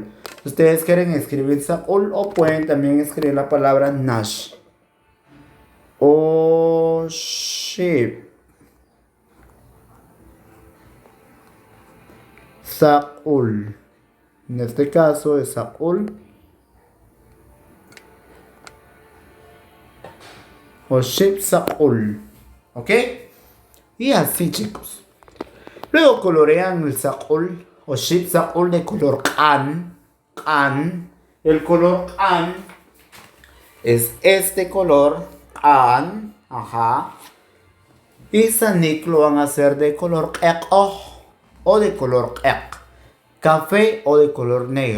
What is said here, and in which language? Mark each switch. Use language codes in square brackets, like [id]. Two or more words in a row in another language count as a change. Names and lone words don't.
[es] Ustedes quieren escribir sakul o pueden también escribir la palabra nash. [yua] Oship sakul. [es] En este caso es sakul. [yua] Oship sakul. [es] ¿Ok? Y así, chicos. Luego colorean el sakul o [yua] ship sakul [es] de color can. El color can es este color can. Ajá. Y sanik lo van a hacer de color ek o de color ek. Café o de color negro.